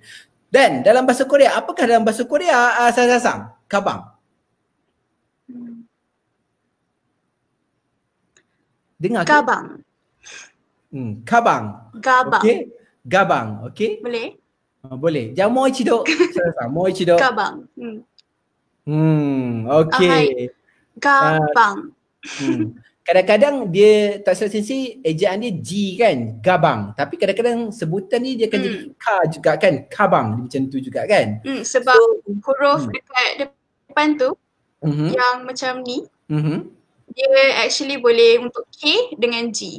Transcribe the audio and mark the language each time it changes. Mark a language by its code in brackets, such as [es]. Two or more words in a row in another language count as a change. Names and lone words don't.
[ms] Dan dalam bahasa Korea, apakah dalam bahasa Korea Saza Sang? Kabang. Dengar ke? Kabang. Kabang. Gabang. Okay. Gabang. Okay. Boleh? Boleh. Jangan [ja] もう一度。もう一度. [ms] Gabang. Okay. Gabang. Kadang-kadang dia tak salah Sensei ejaan dia G kan, gabang. Tapi kadang-kadang sebutan ni dia akan jadi K juga kan, kabang. Dia macam tu juga kan. Sebab huruf dekat depan tu yang macam ni, dia actually boleh untuk K dengan G.